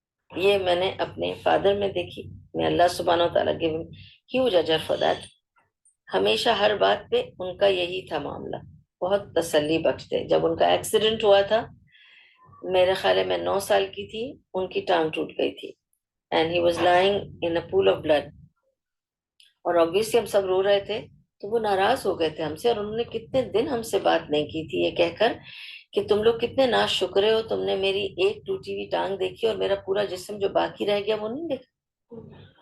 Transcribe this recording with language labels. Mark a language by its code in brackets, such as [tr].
[ur] یہ میں نے اپنے فادر میں دیکھی. میں اللہ سبحانہ و تعالیٰ [en] give him huge ajr for that. [ur] ہمیشہ ہر بات پہ ان کا یہی تھا معاملہ, بہت تسلی بخشتے. جب ان کا ایکسیڈنٹ ہوا تھا, میرے خیال ہے میں 9 سال کی تھی, ان کی ٹانگ ٹوٹ گئی تھی [en] and he was lying in a pool of blood. [ur] اور obviously ہم سب رو رہے تھے, تو وہ ناراض ہو گئے تھے ہم سے, اور انہوں نے کتنے دن ہم سے بات نہیں کی تھی یہ کہہ کر کہ تم لوگ کتنے ناشکرے ہو, تم نے میری ایک ٹوٹی ہوئی ٹانگ دیکھی اور میرا پورا جسم جو باقی رہ گیا وہ نہیں دیکھا.